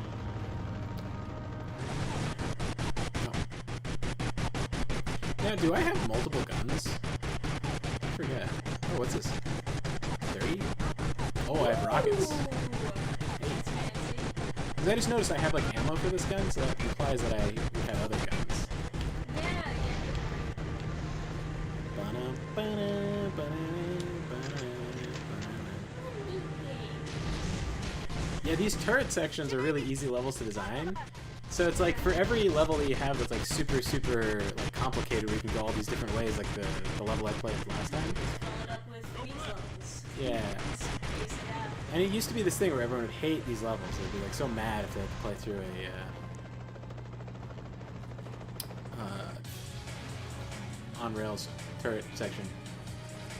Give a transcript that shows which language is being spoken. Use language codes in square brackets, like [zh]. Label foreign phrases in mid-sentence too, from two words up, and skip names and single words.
[en] Now, do I have multiple guns? I forget. Oh, what's this? 30? Oh, I have rockets. That's fancy. 'Cause I just noticed I have like ammo for this gun, so that implies that I have other guns. Yeah. Ba-na, ba-na, ba-na, ba-na, Neat game. ba-na. Yeah, these turret sections are really easy levels to design. So it's like for every level that you have that's like super like complicated, where you can go all these different ways, like the level I played last time. Followed up with weasels. Yeah. Space it out. And it used to be this thing where everyone would hate these levels. They'd be like so mad if they had to play through a on rails turret section.